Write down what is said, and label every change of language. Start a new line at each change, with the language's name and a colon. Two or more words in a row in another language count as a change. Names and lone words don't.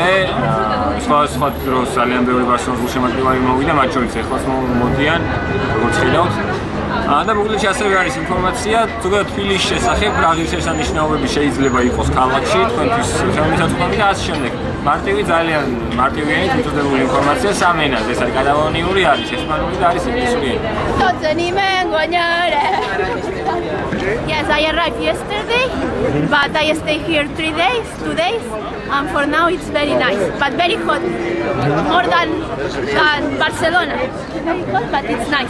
Georgian: სხვადასხვა დროს ძალიან ბევრი ბარსელონის გულშემატკივარი მოვიდა, მათ შორის ახლაც მოდიან, როგორც ხედავთ. და მოგვიყვება ასევე არის ინფორმაცია ზოგადად თბილისის შესახებ, რა ღირსშესანიშნაობები შეიძლება იყოს ქალაქში, თქვენთვის შემოსაწყვეტი და ასე შემდეგ. მარტივი ძალიან მარტივიანი თვითმწოდებული ინფორმაცია სამ ენაზე, ეს არის კატალონიური, არის ესპანური და არის ინგლისური ენა.
English: Yes, I arrived yesterday, but I stay here 2 days, and for now it's very nice, but very hot, more than Barcelona. Very hot, but it's nice.